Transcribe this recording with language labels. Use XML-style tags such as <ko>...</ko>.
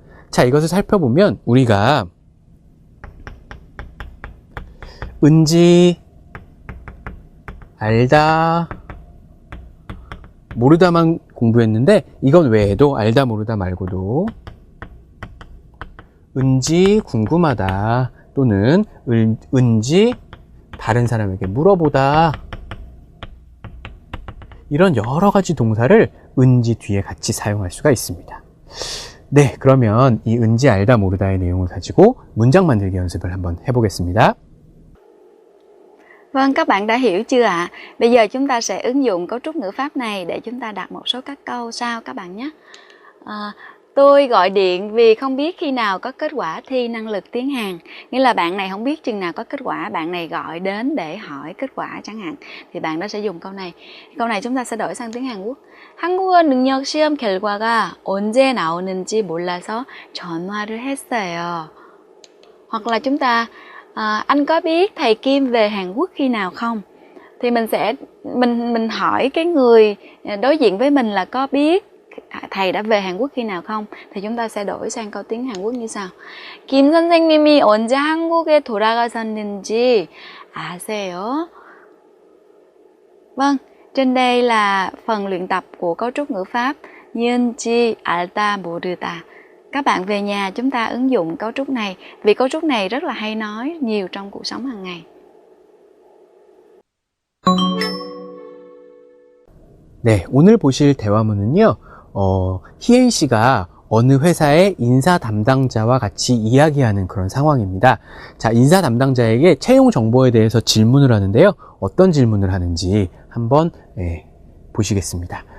<ko>자, 이것을 살펴보면 우리가 은지, 알다, 모르다만 공부했는데 이건 외에도 알다 모르다 말고도 은지 궁금하다 또는 은지 다른 사람에게 물어보다 이런 여러 가지 동사를 은지 뒤에 같이 사용할 수가 있습니다. 네, 그러면 이 은지 알다 모르다의 내용을 가지고 문장 만들기 연습을 한번 해보겠습니다.</ko> <vi>Vâng, các bạn đã hiểu chưa ạ? Bây giờ chúng ta sẽ ứng dụng cấu trúc ngữ pháp này để chúng ta đặt một số các câu sau các bạn nhé. Tôi gọi điện vì không biết khi nào có kết quả thi năng lực tiếng Hàn. Nghĩa là bạn này không biết chừng nào có kết quả, bạn này gọi đến để hỏi kết quả chẳng hạn. Thì bạn đó sẽ dùng câu này. Câu này chúng ta sẽ đổi sang tiếng Hàn Quốc.</vi> <ko>한국어 능력 시험 결과가 언제 나오는지 몰라서 전화를 했어요.</ko> <vi>Hoặc là chúng ta anh có biết thầy Kim về Hàn Quốc khi nào không? Thì mình hỏi cái người đối diện với mình là có biết thầy đã về Hàn Quốc khi nào không? Thì chúng ta sẽ đổi sang câu tiếng Hàn Quốc như sau.</vi> <ko>Kim 선생님이 언제 한국에 돌아가셨는지 아세요?</ko> <vi>Vâng, trên đây là phần luyện tập của cấu trúc ngữ pháp Yunji alta moruda. Các bạn về nhà chúng ta ứng dụng cấu trúc này vì cấu trúc này rất là hay nói nhiều trong cuộc sống hàng ngày.</vi> <ko>네, 오늘 보실 대화문은요. 희엔 씨가 어느 회사의 인사 담당자와 같이 이야기하는 그런 상황입니다. 자, 인사 담당자에게 채용 정보에 대해서 질문을 하는데요. 어떤 질문을 하는지 한번 보시겠습니다.</ko>